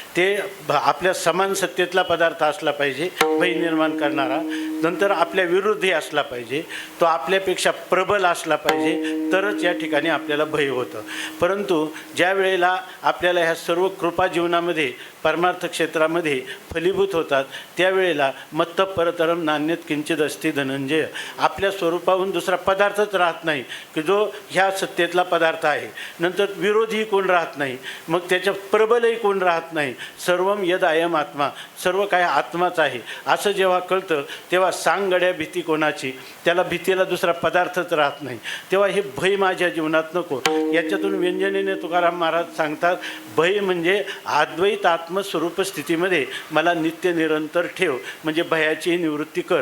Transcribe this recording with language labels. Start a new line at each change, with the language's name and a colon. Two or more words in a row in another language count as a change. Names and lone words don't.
Marathi: ते आपल्या समान सत्तेतला पदार्थ असला पाहिजे भय निर्माण करणारा. नंतर आपल्या विरुद्ध असला पाहिजे, तो आपल्यापेक्षा प्रबल असला पाहिजे, तरच या ठिकाणी आपल्याला भय होतं. परंतु ज्या वेळेला आपल्याला ह्या सर्व कृपा जीवनामध्ये परमार्थ क्षेत्रामध्ये फलीभूत होतात त्यावेळेला
Sanskrit: मत्त परतरम नान्यत किंचित असते धनंजय.
Marathi: आपल्या स्वरूपाहून दुसरा पदार्थच राहत नाही की जो ह्या सत्तेतला पदार्थ आहे. नंतर विरोधी कोण राहत नाही, मग त्याच्या प्रबलही कोण राहत नाही.
Sanskrit: सर्वम यद अयम आत्मा,
Marathi: सर्व काय आत्माच आहे असं जेव्हा कळतं तेव्हा सांगड्या भीती कोणाची, त्याला भीतीला दुसरा पदार्थच राहत नाही. तेव्हा हे भय माझ्या जीवनात नको. याच्यातून व्यंजनेने तुकाराम महाराज सांगतात, भय म्हणजे अद्वैत आत्मस्वरूप स्थितीमध्ये मला नित्य निरंतर ठेव, म्हणजे भयाची निवृत्ती कर.